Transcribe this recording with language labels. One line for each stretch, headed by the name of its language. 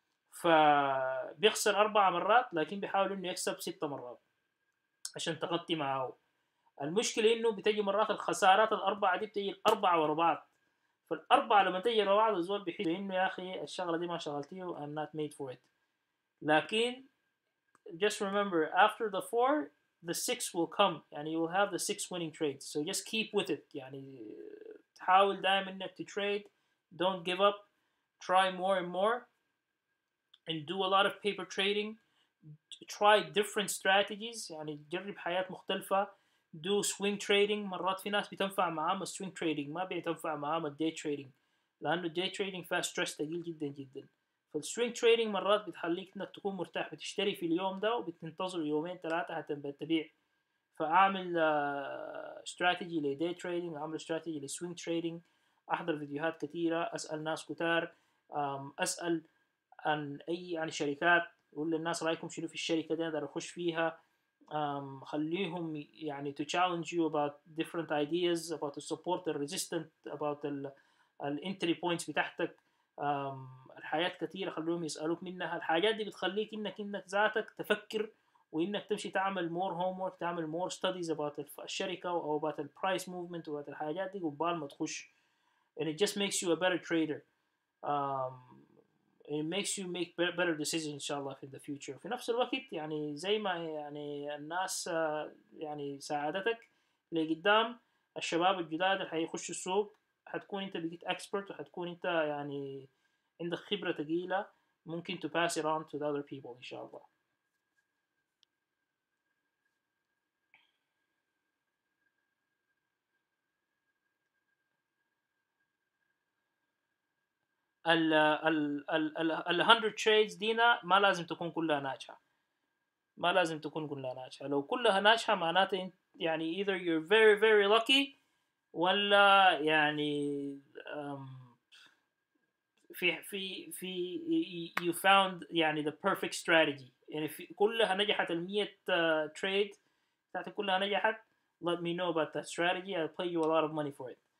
Arabic: فبيخسر 4 مرات لكن بيحاول إنه يكسب 6 مرات عشان تغطي معاه. المشكلة إنه بتجي مرات الخسارات الأربعة دي بتجي الأربعة ورا بعض، فالأربعة لما تجي ورا بعض الزول بيحس إنه يا أخي الشغلة دي ما شغلتيه
English: I'm not made for it.
Arabic: لكن
English: just remember after the 4 the 6 will come and you will have the 6 winning trades. So just keep with it.
Arabic: يعني تحاول دائما إنك
English: trade, don't give up, try more and more and do a lot of paper trading. Try different strategies
Arabic: يعني تجرب حياة مختلفة.
English: do swing trading.
Arabic: مرات في ناس بتنفع معاهم swing trading، ما بيتنفع معاهم day trading، لأنه day trading فيها stress ثقيل جدا جدا. فالسوينج تريدنج مرات بتخليك انك تكون مرتاح، بتشتري في اليوم ده وبتنتظر يومين ثلاثة حتى تبيع. فاعمل استراتيجي لدي تريدنج، اعمل استراتيجي لسوينج تريدنج، احضر فيديوهات كثيرة، اسال ناس كتار، اسال عن شركات، اقول للناس رايكم شنو في الشركه دي اقدر اخش فيها. خليهم يعني
English: to challenge you about different ideas about the support the resistant about
Arabic: الانتري بوينتس بتاعتك. الحاجات كثيره خلوهم يسالوك منها. الحاجات دي بتخليك انك ذاتك تفكر، وانك تمشي تعمل
English: more homework,
Arabic: تعمل
English: more studies about
Arabic: الشركه او about البرايس موفمنت واباوت الحاجات دي قبال ما تخش.
English: and it just makes you a better trader. um, it makes you make better decisions
Arabic: ان شاء الله
English: في the future.
Arabic: في نفس الوقت يعني زي ما يعني الناس يعني ساعدتك لقدام، الشباب الجداد اللي حيخشوا السوق حتكون انت بقيت expert، وحتكون انت يعني عندك خبرة ثقيلة ممكن
English: to pass it on to the other people
Arabic: ان شاء الله. ال 100 trades دينا ما لازم تكون كلها ناجحة، ما لازم تكون كلها ناجحة. لو كلها ناجحة معناته يعني
English: either you're very very lucky،
Arabic: ولا يعني في
English: you found يعني the perfect strategy.
Arabic: يعني في كلها نجحت
English: ال 100 trade بتاعتك كلها نجحت، let me know about that strategy, I'll pay you a lot of money for it.